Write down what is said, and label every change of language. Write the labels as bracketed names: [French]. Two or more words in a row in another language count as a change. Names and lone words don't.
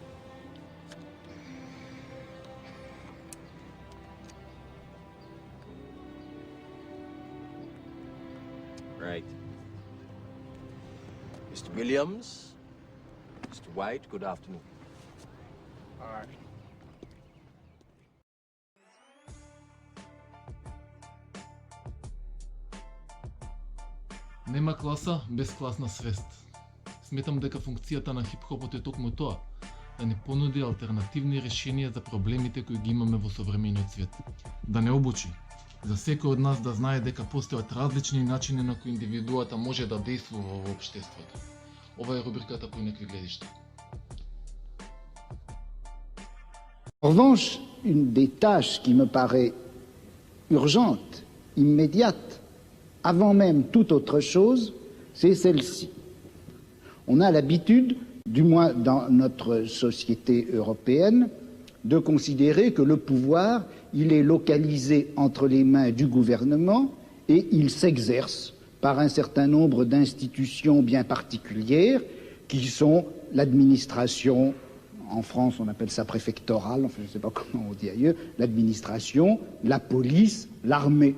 [English] Right. Mr. Williams, Mr. White, good afternoon. All right. [Macedonian] Нема класа без класна свест. Сметам дека функцијата на хип-хопот е токму тоа, да не понуди алтернативни решенија за проблемите кои ги имаме во современиот свет. Да не обучи за секој од нас да знае дека постојат различни начини на кои индивидуата може да действува во општеството. Ова е рубриката Поинакви гледишта. [French] En revanche, une des tâches qui me paraît urgente, immédiate, avant même toute autre chose, c'est celle-ci. On a l'habitude, du moins dans notre société européenne, de considérer que le pouvoir, il est localisé entre les mains du gouvernement et il s'exerce par un certain nombre d'institutions bien particulières qui sont l'administration, en France on appelle ça préfectorale, enfin je ne sais pas comment on dit ailleurs, l'administration, la police, l'armée.